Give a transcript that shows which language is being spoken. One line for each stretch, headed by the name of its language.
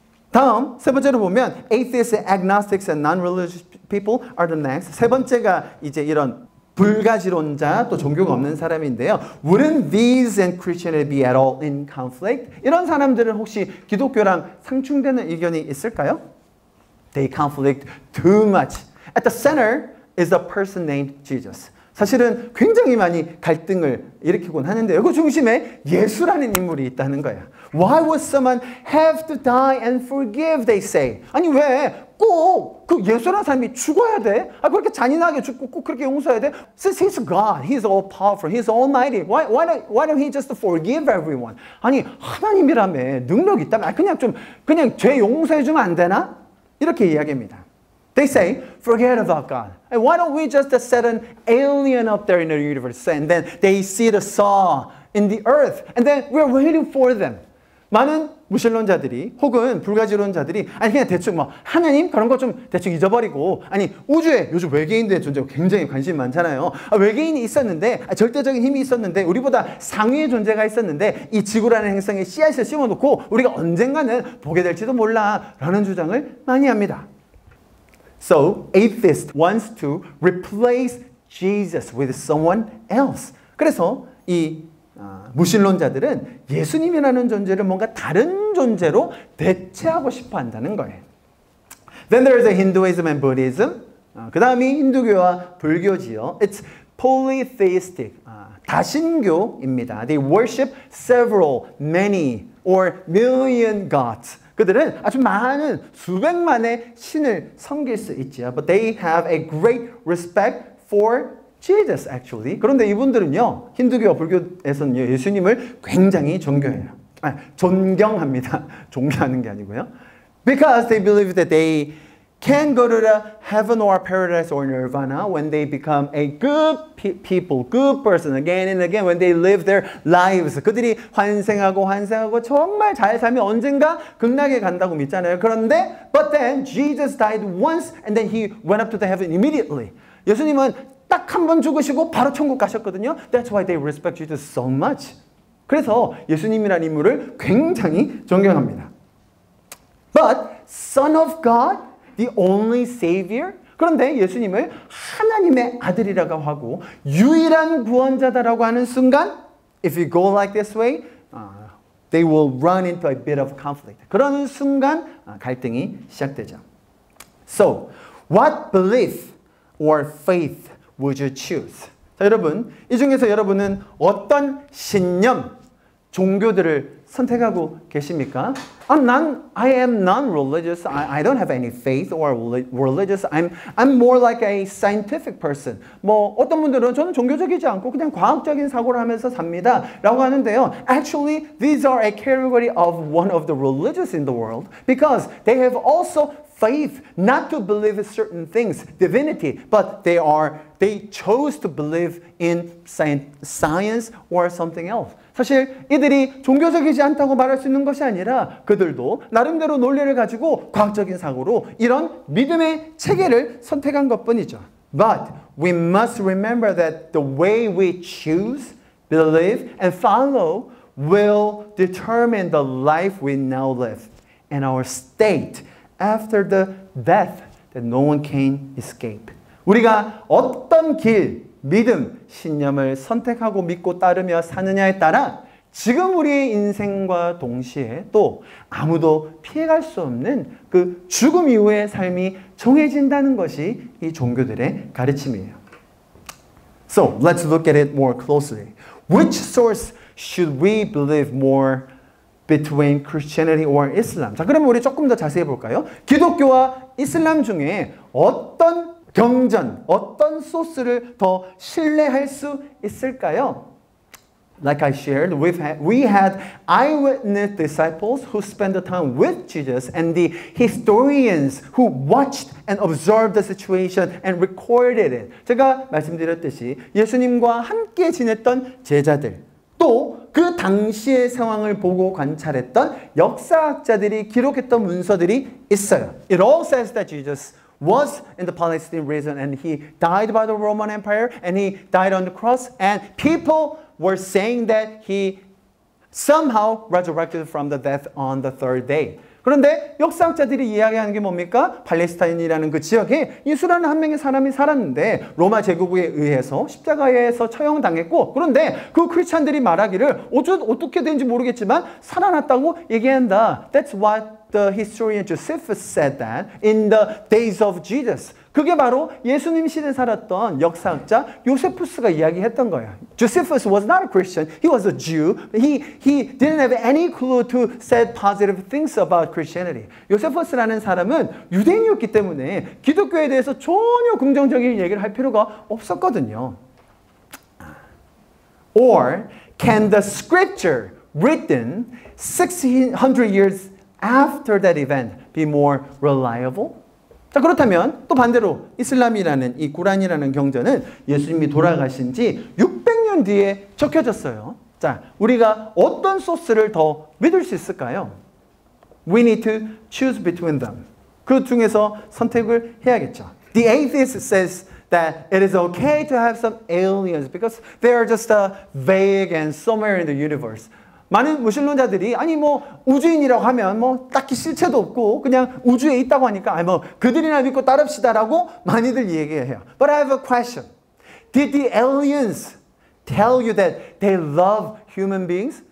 Korean: 다음 세 번째로 보면
English: atheists, agnostics, and non-religious people are the next.
Korean: 세 번째가 이제 이런 불가지론자 또 종교가 없는 사람인데요.
English: Wouldn't these and Christianity be at all in conflict?
Korean: 이런 사람들은 혹시 기독교랑 상충되는 의견이 있을까요?
English: They conflict too much. At the center is a person named Jesus.
Korean: 사실은 굉장히 많이 갈등을 일으키곤 하는데요. 그 중심에 예수라는 인물이 있다는 거예요.
English: Why would someone have to die and forgive, they say.
Korean: 아니 왜 꼭 그 예수라는 사람이 죽어야 돼? 그렇게 잔인하게 죽고 꼭 그렇게 용서해야 돼?
English: Since he's God, he's all powerful, he's almighty. Why don't he just forgive everyone?
Korean: 아니 하나님이라며 능력이 있다면 그냥 죄 용서해 주면 안 되나? 이렇게 이야기합니다.
English: They say, forget about God. And why don't we just set an alien up there in the universe? And then they see the saw in the earth. And then we're waiting for them.
Korean: 많은 무신론자들이 혹은 불가지론자들이 그냥 대충 하나님 그런 거 좀 대충 잊어버리고 우주에 요즘 외계인들의 존재가 굉장히 관심이 많잖아요. 외계인이 있었는데 절대적인 힘이 있었는데 우리보다 상위의 존재가 있었는데 이 지구라는 행성에 씨앗을 심어놓고 우리가 언젠가는 보게 될지도 몰라 라는 주장을 많이 합니다.
English: So, atheist wants to replace Jesus with someone else.
Korean: 그래서 이 무신론자들은 예수님이라는 존재를 뭔가 다른 존재로 대체하고 싶어 한다는 거예요.
English: Then there is a Hinduism and Buddhism.
Korean: 그 다음이 힌두교와 불교지요.
English: It's polytheistic.
Korean: 다신교입니다.
English: They worship several, many, or million gods.
Korean: 그들은 아주 많은 수백만의 신을 섬길 수 있죠.
English: But they have a great respect for Jesus, actually.
Korean: 그런데 이분들은요, 힌두교와 불교에서는요, 예수님을 굉장히 존경합니다. 존경하는 게 아니고요.
English: Because they believe that they can go to the heaven or paradise or nirvana when they become a good people, good person again and again when they live their lives.
Korean: 그들이 환생하고 정말 잘 살면 언젠가 극락에 간다고 믿잖아요. 그런데
English: but then Jesus died once and then he went up to the heaven immediately.
Korean: 예수님은 딱 한 번 죽으시고 바로 천국 가셨거든요.
English: That's why they respect Jesus so much.
Korean: 그래서 예수님이라는 인물을 굉장히 존경합니다.
English: But Son of God, the only Savior?
Korean: 그런데 예수님을 하나님의 아들이라고 하고 유일한 구원자다라고 하는 순간
English: if you go like this way, they will run into a bit of conflict.
Korean: 그러는 순간 갈등이 시작되죠.
English: So, what belief or faith would you choose?
Korean: 자, 여러분, 이 중에서 여러분은 어떤 신념, 종교들을 선택하고 계십니까?
English: I am non-religious. I don't have any faith or religious. I'm more like a scientific person.
Korean: 뭐 어떤 분들은 저는 종교적이지 않고 그냥 과학적인 사고를 하면서 삽니다. 라고 하는데요.
English: Actually, these are a category of one of the religious in the world because they have also faith not to believe in certain things, divinity, but they chose to believe in science or something else.
Korean: 사실 이들이 종교적이지 않다고 말할 수 있는 것이 아니라 그들도 나름대로 논리를 가지고 과학적인 사고로 이런 믿음의 체계를 선택한 것뿐이죠.
English: But we must remember that the way we choose, believe, and follow will determine the life we now live and our state after the death that no one can escape.
Korean: 우리가 어떤 길, 믿음, 신념을 선택하고 믿고 따르며 사느냐에 따라 지금 우리의 인생과 동시에 또 아무도 피해갈 수 없는 그 죽음 이후의 삶이 정해진다는 것이 이 종교들의 가르침이에요.
English: So, let's look at it more closely. Which source should we believe more between Christianity or Islam?
Korean: 자, 그러면 우리 조금 더 자세히 볼까요? 기독교와 이슬람 중에 어떤 경전, 어떤 소스를 더 신뢰할 수 있을까요?
English: Like I shared, we had eyewitness disciples who spent the time with Jesus and the historians who watched and observed the situation and recorded it.
Korean: 제가 말씀드렸듯이 예수님과 함께 지냈던 제자들, 또 그 당시의 상황을 보고 관찰했던 역사학자들이 기록했던 문서들이 있어요.
English: It all says that Jesus was in the Palestinian region and he died by the Roman Empire and he died on the cross and people were saying that he somehow resurrected from the death on the third day.
Korean: 그런데 역사학자들이 이야기하는 게 뭡니까? 팔레스타인이라는 그 지역에 예수라는 한 명의 사람이 살았는데 로마 제국에 의해서 십자가에서 처형당했고 그런데 그 크리스찬들이 말하기를 어떻게 된지 모르겠지만 살아났다고 얘기한다.
English: That's what the historian Josephus said that in the days of Jesus.
Korean: 그게 바로 예수님 시대에 살았던 역사학자 요세푸스가 이야기했던 거예요.
English: Josephus was not a Christian. He was a Jew. He didn't have any clue to say positive things about Christianity.
Korean: 요세푸스라는 사람은 유대인이었기 때문에 기독교에 대해서 전혀 긍정적인 얘기를 할 필요가 없었거든요.
English: Or can the scripture written 1600 years after that event be more reliable?
Korean: 자, 그렇다면 또 반대로 이슬람이라는 이 구란이라는 경전은 예수님이 돌아가신 지 600년 뒤에 적혀졌어요. 자, 우리가 어떤 소스를 더 믿을 수 있을까요?
English: We need to choose between them.
Korean: 그 중에서 선택을 해야겠죠.
English: The atheist says that it is okay to have some aliens because they are just vague and somewhere in the universe.
Korean: 많은 무신론자들이 아니 뭐 우주인이라고 하면 뭐 딱히 실체도 없고 그냥 우주에 있다고 하니까 뭐 그들이나 믿고 따릅시다라고 많이들 얘기해요.
English: But I have a question. Did the aliens tell you that they love human beings?